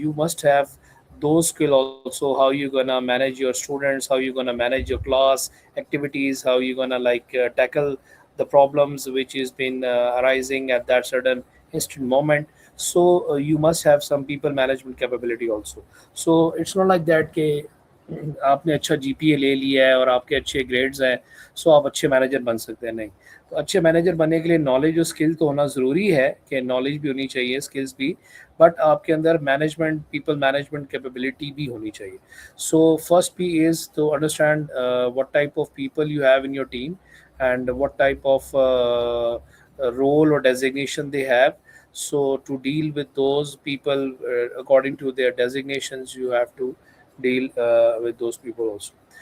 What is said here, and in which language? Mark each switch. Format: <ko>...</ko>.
<en>You must have those skill also, how you gonna manage your students, how you gonna manage your class activities, how you gonna tackle the problems which is been arising at that certain instant moment. So you must have some people management capability also. So it's not like that</en> <hi>कि आपने अच्छा GPA ले लिया है और आपके अच्छे grades हैं, सो आप अच्छे मैनेजर बन सकते हैं, नहीं। तो अच्छे मैनेजर बनने के लिए नॉलेज और स्किल तो होना ज़रूरी है, कि नॉलेज भी होनी चाहिए, स्किल्स भी, बट आपके अंदर मैनेजमेंट, पीपल मैनेजमेंट कैपेबिलिटी भी होनी चाहिए।</hi> <en>So first P is to understand what type of people you have in your team and what type of role or designation they have. So to deal with those people according to their designations, you have to deal with those people also.</en>